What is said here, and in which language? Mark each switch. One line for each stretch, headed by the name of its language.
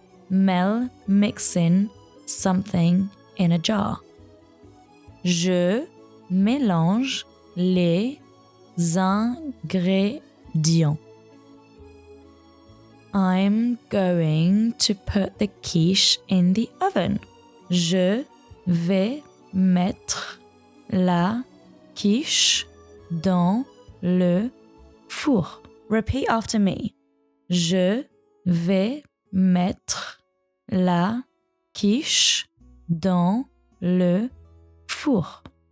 English: Mel mixing something in a jar.
French: Je mélange les ingrédients.
English: I'm going to put the quiche in the oven.
French: Je vais mettre la quiche dans le four.
English: Repeat after me.
French: Je vais mettre la quiche dans le four.